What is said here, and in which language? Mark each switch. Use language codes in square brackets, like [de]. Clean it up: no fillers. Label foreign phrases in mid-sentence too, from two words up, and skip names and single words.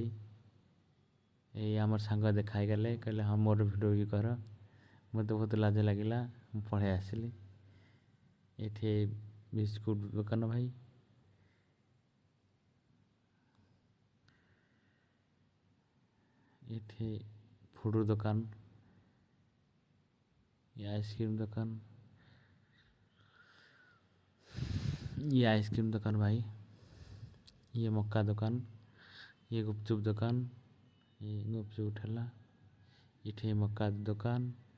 [or] ଏଇ ଆମର ସାଙ୍ଗ ଦେଖା ହେଇଗଲେ, କହିଲେ ହଁ ମୋର ଭିଡ଼ିଓ ବି କର। ମୋତେ ବହୁତ ଲାଜ ଲାଗିଲା, ମୁଁ ପଳେଇ ଆସିଲି। ଏଠି ବିସ୍କୁଟ ଦୋକାନ ଭାଇ। ଏଠି ଫୁଡ ଦୋକାନ, [hi] ये आइसक्रीम दुकान, ये आइसक्रीम दुकान भाई। ये मक्का दुकान, ये गुपचुप दुकान, ये गुपचुप ठेला, ये मक्का दुकान।